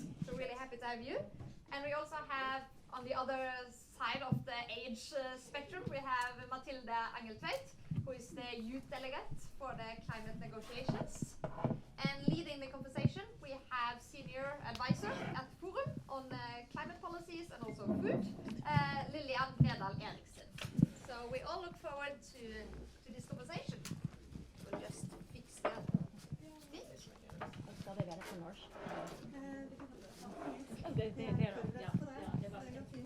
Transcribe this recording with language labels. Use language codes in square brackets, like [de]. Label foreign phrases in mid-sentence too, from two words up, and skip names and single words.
[en] So really happy to have you. And we also have, on the other side of the age spectrum, we have Mathilde Angeltveit, who is the youth delegate for the climate negotiations. And leading the conversation, we have senior advisor at Forum on climate policies and also food, Lillian Bredal Eriksen. So we all look forward to this conversation. We'll just fix that. [no] Skal det være på norsk? Vi kan Det er da. Ja, det var det går fint.